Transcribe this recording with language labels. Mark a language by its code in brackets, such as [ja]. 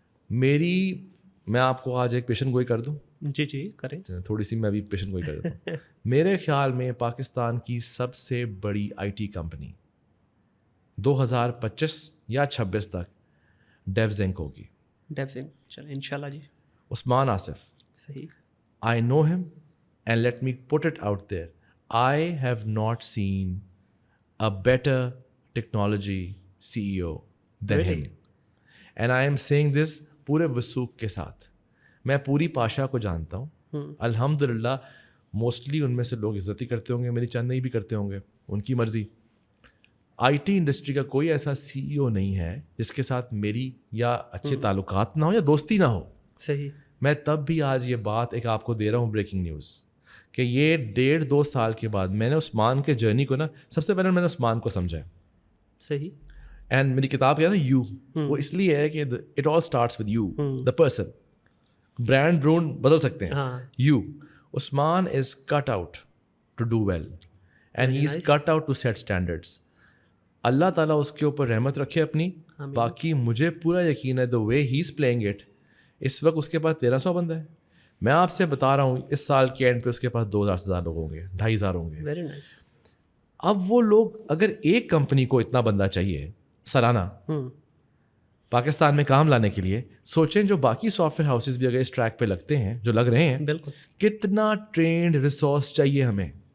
[ur] میں آپ کو آج ایک پیشن گوئی کر دوں. جی جی کریں. تھوڑی سی میں ابھی پیشن گوئی کر دیتا ہوں. میرے خیال میں پاکستان کی سب سے بڑی آئی ٹی کمپنی 2025 یا 26 تک ڈیوزنک ہوگی. ڈیوزنک, چلیں انشاءاللہ جی. عثمان آصف. صحیح. [en] I know him and let me put it out there. I have not seen a better technology CEO than him. And I am saying this [ur] پورے وثوق کے ساتھ. میں پوری پاشا کو جانتا ہوں الحمدللہ. موسٹلی ان میں سے لوگ عزت ہی کرتے ہوں گے, میری چند نہیں بھی کرتے ہوں گے, ان کی مرضی. آئی ٹی انڈسٹری کا کوئی ایسا سی ای او نہیں ہے جس کے ساتھ میری یا اچھے تعلقات نہ ہو یا دوستی نہ ہو. صحیح. میں تب بھی آج یہ بات ایک آپ کو دے رہا ہوں بریکنگ نیوز کہ یہ 1.5-2 سال کے بعد میں نے عثمان کے جرنی کو نا, سب سے پہلے میں نے عثمان کو سمجھا. صحیح. اینڈ میری کتاب کیا ہے نا یو, وہ اس لیے ہے کہ [en] It all starts with you the person. [ur] Brand برون بدل سکتے ہیں, [en] You. Usman is cut out to do well and he is cut out to set standards. [ur] اللہ تعالیٰ اس کے اوپر رحمت رکھے اپنی. باقی مجھے پورا یقین ہے [en] The way he is playing it. [ur] اس وقت اس کے پاس 1300 بندہ ہے. میں آپ سے بتا رہا ہوں اس سال کے اینڈ پہ اس کے پاس 2000 لوگ ہوں گے, 2500 ہوں گے. [en] Very nice. [ur] اب وہ لوگ اگر ایک کمپنی کو اتنا بندہ چاہیے سالانہ پاکستان میں کام لانے کے لیے, سوچیں جو باقی سافٹ ویئر ہاؤسز بھی اگر اس ٹریک پہ لگتے ہیں جو لگ رہے ہیں, بالکل کتنا ٹرینڈ ریسورس چاہیے ہمیں.